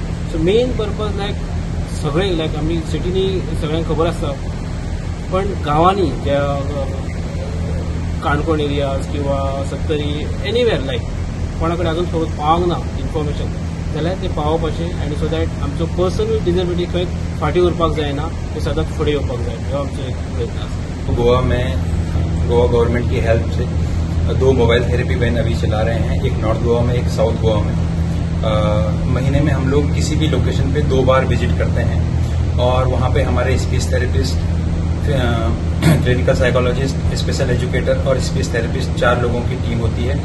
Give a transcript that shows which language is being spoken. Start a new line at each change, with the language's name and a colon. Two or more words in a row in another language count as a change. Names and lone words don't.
English: so main purpose like
Konkani: सगळें लायक आमी सिटीनी सगळ्यांक खबर आसता पण गांवांनी ज्या काणकोण एरियाज किंवा सत्तरी
English: anywhere like
Konkani: कोणा कडेन आजून खबर पावंक ना इन्फॉर्मेशन जाल्यार ते पावोवपाचें आनी
English: so that
Konkani: आमचो
English: person with disability
Konkani: खंय फाटीं उरपाक जायना ते सदांच फुडें येवपाक जाय हो आमचो एक प्रयत्न आसा.
Hindi: गोवा में गोवा गवर्नमेंट की हेल्प से 2
English: mobile therapy van
Hindi: अभी चला रहे हैं, एक नॉर्थ गोवा में, एक साउथ गोवा में. महीने में हम लोग किसी भी लोकेशन पे 2 बार विजिट करते हैं और वहाँ पे हमारे
English: speech therapist, clinical psychologist, special educator
Hindi: और
English: speech therapist
Hindi: 4 लोगों की टीम होती है.